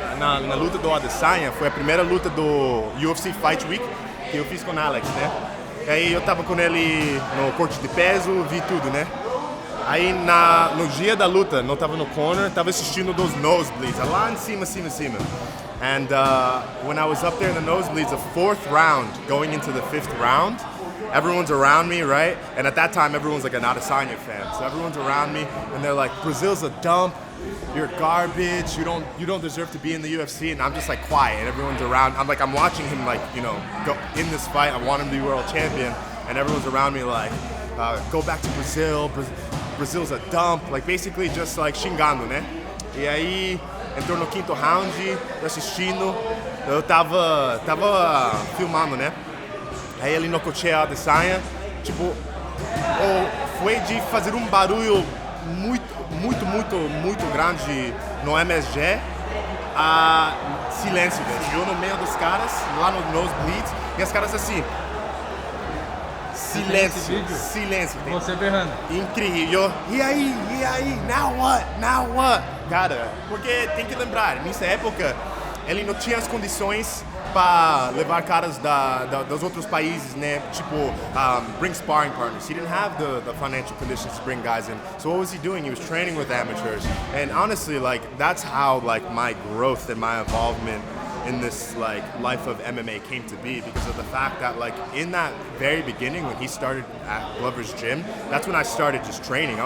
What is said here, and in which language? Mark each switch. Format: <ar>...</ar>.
<pt>Na luta do Adesanya, foi a primeira luta do UFC Fight Week que eu fiz com o Alex, né? E aí eu tava com ele no corte de peso, vi tudo, né? Aí no dia da luta, não tava no corner, tava assistindo dos nosebleeds, lá em cima.</pt> <en>And when I was up there in the nosebleeds, the 4th round, going into the 5th round, everyone's around me, right? And at that time, everyone's like an Adesanya fan. So everyone's around me, and they're like, Brazil's a dump, you're garbage, you don't deserve to be in the UFC. And I'm just like quiet, and everyone's around. I'm watching him like, go in this fight. I want him to be world champion, and everyone's around me like, go back to Brazil, Brazil's a dump, like basically just like</en> <pt>xingando, né? E aí entrou no 5º round, assistindo, eu tava filmando, né? Aí ele nocauteou a Adesanya, tipo, foi de fazer um barulho muito grande no MSG a silêncio, velho. Eu no meio dos caras, lá no nosebleeds, e as caras assim, silêncio. Você berrando. Incrível. E aí,</pt> <en>now what?</en> <pt>Cara, porque tem que lembrar, nessa época, ele não tinha as condições para levar caras dos outros países, né? Tipo,</pt> <en>bring sparring partners. He didn't have the financial conditions to bring guys in. So what was he doing? He was training with amateurs. And honestly, like, that's how, like, my growth and my involvement in this like life of MMA came to be, because of the fact that like in that very beginning when he started at Glover's gym, that's when I started just training.</en>